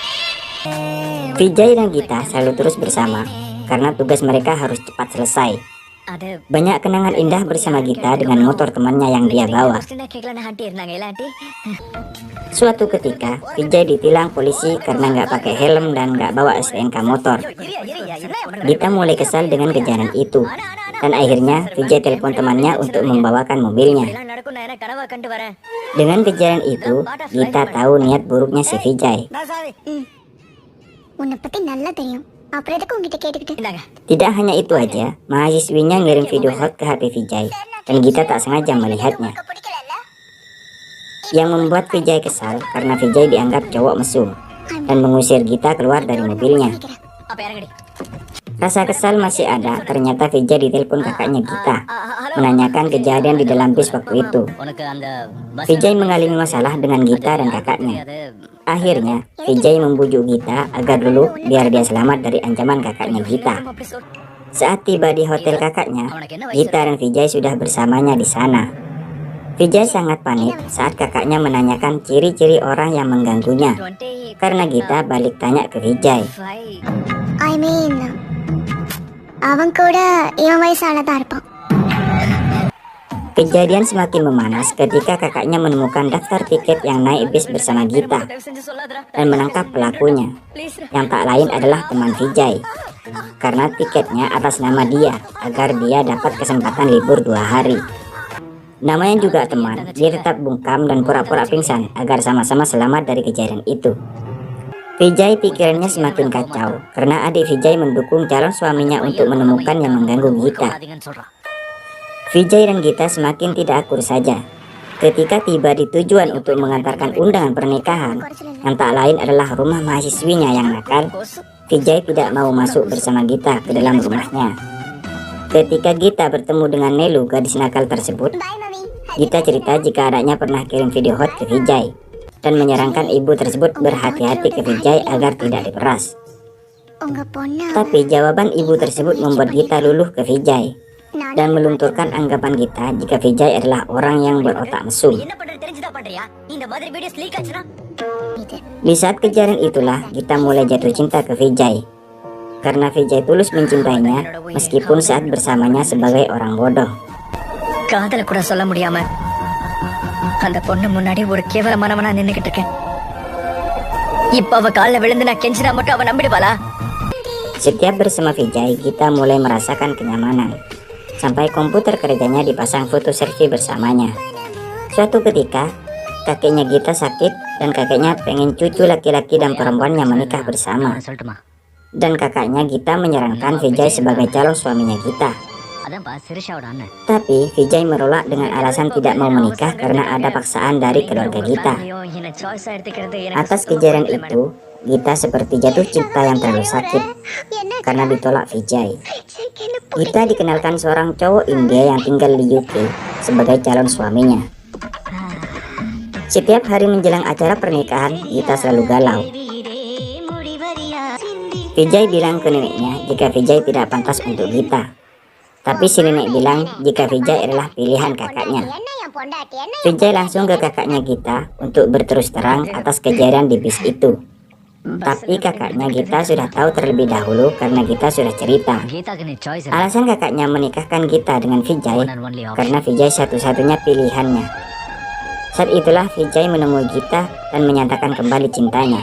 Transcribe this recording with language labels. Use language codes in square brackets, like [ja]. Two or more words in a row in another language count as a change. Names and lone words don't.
[id] Vijay dan Gita selalu terus bersama karena tugas mereka harus cepat selesai [ta] அது [id] Banyak kenangan indah bersama Gita dengan motor temannya yang dia bawa. [ta] கேட்கலான்னு ஆண்டி இருந்தாங்க இல்ல ஆண்டி [id] Suatu ketika, Vijay ditilang polisi karena nggak pakai helm dan nggak bawa STNK motor. Gita mulai kesal dengan kejadian itu. Dan akhirnya, Vijay telepon temannya untuk membawakan mobilnya. [ta] நடக்கும் நான் என்ன கனவா கண்டு வரேன் [id] Dengan kejadian itu, Gita tahu niat buruknya si Vijay. [ta] உன்னை பத்தி நல்லா தெரியும் அப்புறம் எதுக்கு உங்ககிட்ட கேட்டுக்கிட்டு இந்தாங்க [id] Tidak hanya itu aja, mahasiswinya ngirim video hot ke HP Vijay. Dan Gita tak sengaja melihatnya. Yang membuat Vijay kesal karena Vijay dianggap cowok mesum. Dan mengusir Gita keluar dari mobilnya. [ta] அப்ப இறங்கடி [id] Rasa kesal masih ada, ternyata Vijay ditelepon kakaknya Gita. Menanyakan kejadian di dalam bis waktu itu. [ta] உனக்கு அந்த [id] Vijay mengalami masalah dengan Gita dan kakaknya. Akhirnya, Vijay membujuk Gita agar dulu biar dia selamat dari ancaman kakaknya Gita. [ta] அப்படி சொல் [id] Saat tiba di hotel kakaknya, Gita dan Vijay sudah bersamanya di sana. Vijay sangat panik saat kakaknya menanyakan ciri-ciri orang yang mengganggunya. 25 Karena Gita balik tanya ke Vijay. [en] I mean [ta] அவன் கூட இவன் வயசானதா இருப்பான் [id] Kejadian semakin memanas ketika kakaknya menemukan daftar tiket yang naik bis bersama Gita [ta] தயவு செஞ்சு சொல்லாதடா [id] dan menangkap pelakunya, [ta] ப்ளீஸ் [id] yang tak lain adalah teman Vijay. Karena tiketnya atas nama dia, agar dia dapat kesempatan libur 2 hari. Namanya juga teman, dia tetap bungkam dan pura-pura pingsan agar sama-sama selamat dari kejadian itu. Vijay pikirannya semakin kacau karena adik Vijay mendukung calon suaminya untuk menemukan yang mengganggu Gita. [ta] அதிகன்னு சொல்றான் [id] Vijay dan Gita semakin tidak akur saja. Ketika tiba di tujuan untuk mengantarkan undangan pernikahan, yang tak lain adalah rumah mahasiswinya yang nakal, Vijay tidak mau masuk bersama Gita ke dalam rumahnya. Ketika Gita bertemu dengan Nelu, gadis nakal tersebut, Gita cerita jika adanya pernah kirim video hot ke Vijay dan menyarankan ibu tersebut berhati-hati ke Vijay agar tidak diperas. [ta] உங்க பொண்ணு [id] Tapi jawaban ibu tersebut membuat Gita luluh ke Vijay dan melunturkan anggapan Gita jika Vijay adalah orang yang berotak mesum. [ta] என்ன பண்றது தெரிஞ்சுதான் பண்றியா இந்த மாதிரி [en] videos leak [ta] ஆச்சுனா [id] Di saat kejadian itulah Gita mulai jatuh cinta ke Vijay. Karena Vijay tulus mencintainya meskipun saat bersamanya sebagai orang bodoh. [ta] காதல கூட சொல்ல முடியாம அந்த பொண்ணு முன்னாடி ஒரு கேவலமானவனா நின்னுகிட்டு இருக்கேன் இப்ப அவ கால்ல விழுந்து நான் கெஞ்சினா மட்டும் அவ நம்பிடுவாளா [id] Setiap bersama Vijay, Gita mulai merasakan kenyamanan. Sampai komputer kerjanya dipasang foto selfie bersamanya. Suatu ketika, kakeknya Gita sakit dan kakeknya pengen cucu laki-laki dan perempuan yang menikah bersama. [ta] சொல்லட்டுமா [id] Dan kakaknya Gita menyarankan Vijay sebagai calon suaminya Gita. [ta] அதான்ப்பா சிரிஷாவோட அண்ணன் [id] Tapi Vijay menolak dengan alasan tidak mau menikah karena ada paksaan dari keluarga Gita. [ta] ஐயோ என்ன சாய்ஸா எடுத்துக்கிறது எனக்கு [id] Atas kejadian itu, Gita seperti jatuh cinta yang terlalu sakit karena ditolak Vijay. Gita dikenalkan seorang cowok India yang tinggal di UK sebagai calon suaminya. Setiap hari menjelang acara pernikahan, Gita selalu galau. Vijay bilang ke neneknya jika Vijay tidak pantas untuk Gita. Tapi si nenek bilang jika Vijay adalah pilihan kakaknya. [ta] என்ன என் பொண்டாட்டி என்ன [id] Vijay langsung ke kakaknya Gita untuk berterus terang atas kejadian di bis itu. Tapi kakaknya Gita sudah tahu terlebih dahulu karena Gita sudah cerita. [ta] கீதாக்கு நீ சாய்ஸ் [id] Alasan kakaknya menikahkan Gita dengan Vijay [en] one and only [id] karena Vijay satu-satunya pilihannya. Saat itulah Vijay menemui Gita dan menyatakan kembali cintanya.